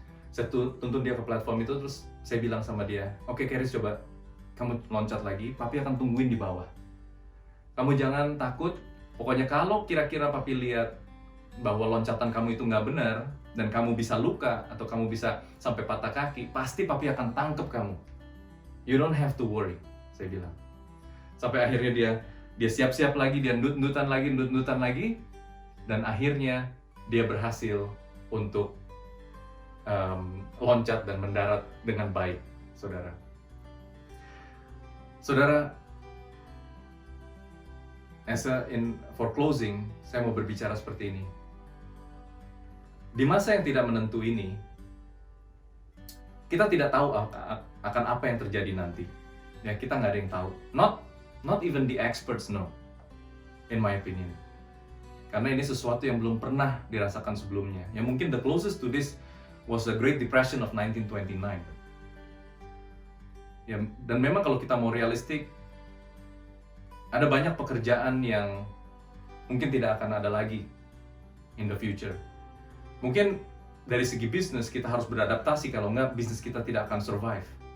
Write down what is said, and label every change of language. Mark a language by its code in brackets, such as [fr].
[id] Saya tuntun dia ke platform itu, terus saya bilang sama dia, "Oke Keris, coba kamu loncat lagi, papi akan tungguin di bawah. Kamu jangan takut, pokoknya kalau kira-kira papi lihat bahwa loncatan kamu itu nggak benar, dan kamu bisa luka, atau kamu bisa sampai patah kaki, pasti papi akan tangkep kamu. [en] You don't have to worry," [id] saya bilang. Sampai akhirnya dia siap-siap lagi, dia nut-nutan lagi, dan akhirnya dia berhasil untuk loncat dan mendarat dengan baik, saudara. Saudara, [en] for closing, [id] saya mau berbicara seperti ini. Di masa yang tidak menentu ini, kita tidak tahu akan apa yang terjadi nanti. Ya, kita nggak ada yang tahu. [en] Not even the experts know, in my opinion. [id] Karena ini sesuatu yang belum pernah dirasakan sebelumnya. Ya, mungkin [en] the closest to this was the Great Depression of 1929. [id] Ya, dan memang kalau kita mau realistik, ada banyak pekerjaan yang mungkin tidak akan ada lagi [en] in the future. [id] Mungkin dari segi bisnis kita harus beradaptasi, kalau enggak bisnis kita tidak akan survive.